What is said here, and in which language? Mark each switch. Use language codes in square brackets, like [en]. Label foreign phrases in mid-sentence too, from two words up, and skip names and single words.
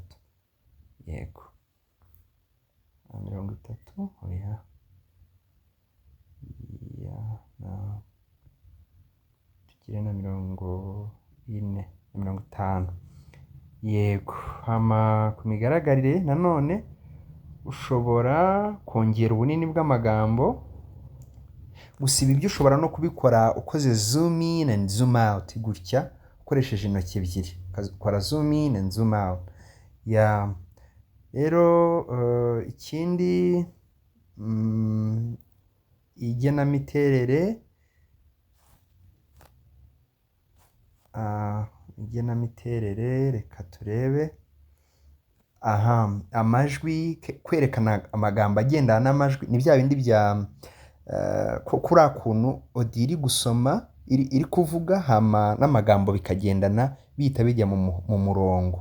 [rw] Yego, 30, oya, tugire na 40 na 50. Yego, hama ku migaragarire nanone ushobora kongera ubunini bw'amagambo. Gusa ibi byo ushobora no kubikora ukoze [en] zoom in and zoom out [rw] gutya, ukoresheje intoki ebyiri, ukora [en] zoom in and zoom out. [rw] Rero ikindi, igenamiterere, reka turebe. Amajwi, kwerekana amagambo agendana n'amajwi, ni bya bindi bya kuri akuntu audio iri gusoma, iri kuvuga, hama n'amagambo bikagendana bihita bijya mu murongo.